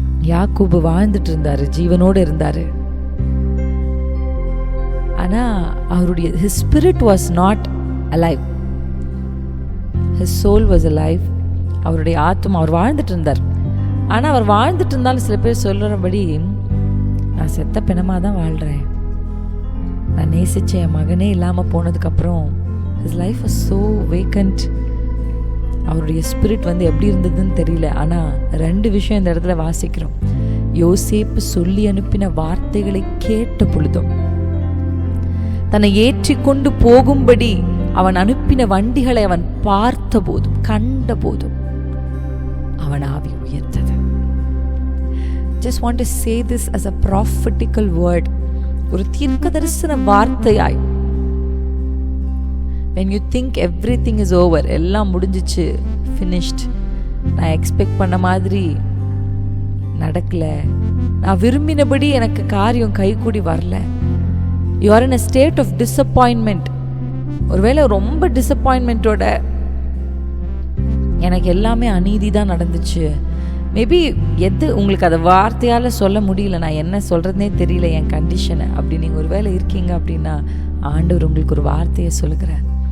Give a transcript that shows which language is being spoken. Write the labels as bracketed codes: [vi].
[ta] யாக்கோபு வாழ்ந்துட்டு இருந்தாரு, ஜீவனோடு இருந்தாரு. ஆனா அவருடைய [en] his spirit was not alive, his soul was alive. [ta] அவருடைய ஆத்மா, அவர் வாழ்ந்துட்டு இருந்தார். ஆனா அவர் வாழ்ந்துட்டு இருந்தாலும் சில பேர் சொல்றபடி, நான் செத்த பிணமா தான் வாழ்றேன், நான் நேசிச்ச என் மகனே இல்லாம போனதுக்கு அப்புறம் [en] his life was so vacant. [ta] அவருடைய ஸ்பிரிட் எப்படி இருந்ததுன்னு தெரியல. ஆனால் 2 விஷயம் இந்த இடத்துல வாசிக்கிறோம். யோசேப்பு சொல்லி அனுப்பின வார்த்தைகளை கேட்ட பொழுதும், தன்னை ஏற்றி கொண்டு போகும்படி அவன் அனுப்பின வண்டிகளை அவன் பார்த்த போதும், கண்ட போதும் அவன் ஆவி உயர்த்தது. [en] Just want to say this as a prophetical word. [ta] ஒரு தீர்க்க தரிசன வார்த்தையாய். [en] When you think everything is over, [ta] எல்லாம் முடிஞ்சிச்சு, [en] finished, [ta] நான் எக்ஸ்பெக்ட் பண்ண மாதிரி நடக்கல, நான் விரும்பினபடி எனக்கு காரியம் கைகூடி வரல, [en] you are in a state of disappointment. [ta] ஒருவேளை ரொம்ப டிசப்பாயின்மெண்ட்டோட எனக்கு எல்லாமே அநீதி தான் நடந்துச்சு, மேபி எது உங்களுக்கு அதை வார்த்தையால் சொல்ல முடியல, நான் என்ன சொல்கிறதுனே தெரியல என் கண்டிஷனை அப்படி நீங்கள் ஒரு வேளை இருக்கீங்க அப்படின்னா, ஆண்டவர் உங்களுக்கு ஒரு வார்த்தையை சொல்லுகிறார்.